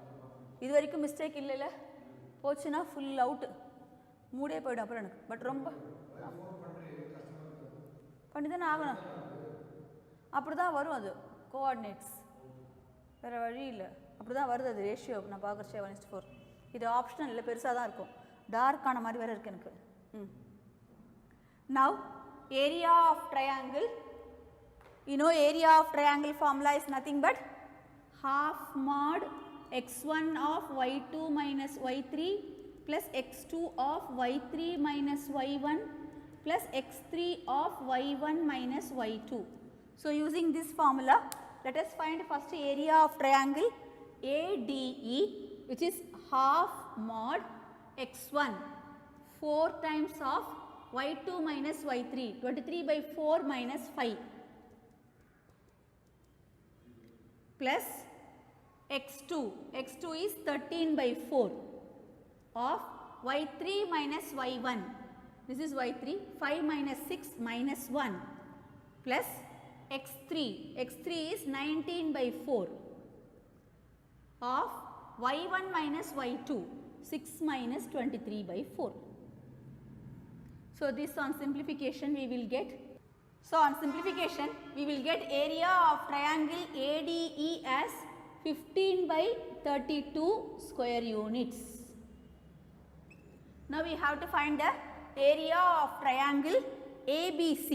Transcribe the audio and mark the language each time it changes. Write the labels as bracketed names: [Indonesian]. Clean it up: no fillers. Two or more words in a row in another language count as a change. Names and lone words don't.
[Tamil] இது வரைக்கும் மிஸ்டேக் இல்லைல்ல, போச்சுன்னா [English] full out, [Tamil] மூடே போய்டும் அப்புறம் எனக்கு. பட் ரொம்ப பண்ணி தானே ஆகணும். அப்படி தான் வரும் அது கோஆர்டினேட்ஸ், வேறு வழி இல்லை. அப்படி தான் வருது அது ரேஷியோ. நான் பார்க்குறச்சே 1:4. இது ஆப்ஷனல் இல்லை, பெருசாக தான் இருக்கும். டார்க்கான மாதிரி வேறு இருக்குது எனக்கு. [English] Now area of triangle, you know area of triangle formula is nothing but half mod x1 of y2 minus y3 plus x2 of y3 minus y1 plus x3 of y1 minus y2. So using this formula, let us find first area of triangle ADE, which is half mod x1 4 times of y2 minus y3, 23 by 4 minus 5 plus x2, x2 is 13 by 4 of y3 minus y1, this is y3, 5 minus 6 minus 1 plus x3, x3 is 19 by 4 of y1 minus y2, 6 minus 23 by 4. So this on simplification we will get. So on simplification we will get area of triangle ADE as 15 by 32 square units. Now we have to find the area of triangle ABC.